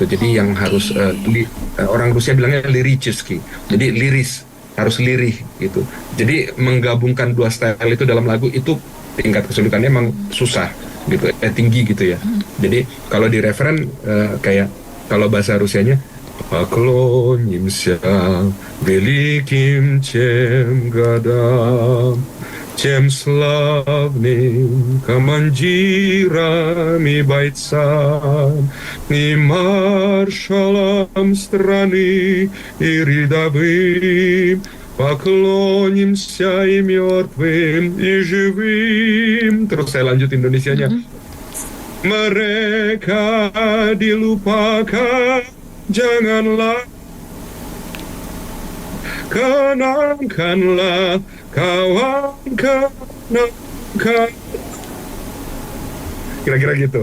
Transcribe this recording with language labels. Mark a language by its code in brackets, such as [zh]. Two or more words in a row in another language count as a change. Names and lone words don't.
[id] Jadi yang harus orang Rusia bilangnya liricheski, jadi liris, harus lirih gitu. Jadi menggabungkan dua style itu dalam lagu itu tingkat kesulitannya emang susah gitu, tinggi gitu ya. Jadi kalau di referen kayak kalau bahasa Rusianya [ru] Поклонимся великим тем годам, тем славным командирам и бойцам, и маршалам страны, и рядовым. Поклонимся и мертвым, и живым. [id] Terus saya lanjut Indonesianya. Mereka dilupakan, janganlah, kenangkanlah kawan-kawan. Kira-kira gitu.